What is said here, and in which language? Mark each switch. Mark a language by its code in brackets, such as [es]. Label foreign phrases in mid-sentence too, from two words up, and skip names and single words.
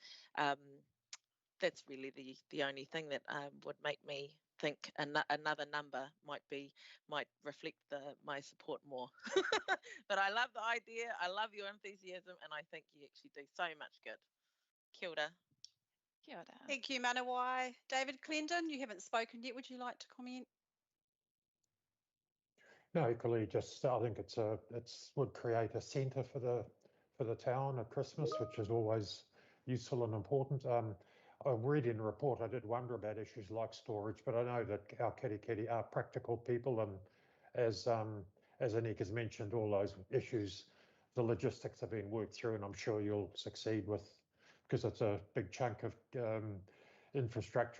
[en] That's really the only thing that would make me think another number might reflect my support more. But I love the idea. I love your enthusiasm, and I think you actually do so much good. [mi] Kia ora. Kia ora. [en] Thank you, Manawai. David Clendon, you haven't spoken yet. Would you like to comment? No, equally, just I think it's would create a centre for the town at Christmas, which is always useful and important. I read in the report, I did wonder about issues like storage, but I know that our kitty are practical people, and as Anika's mentioned, all those issues, the logistics have been worked through, and I'm sure you'll succeed with, because it's a big chunk of infrastructure.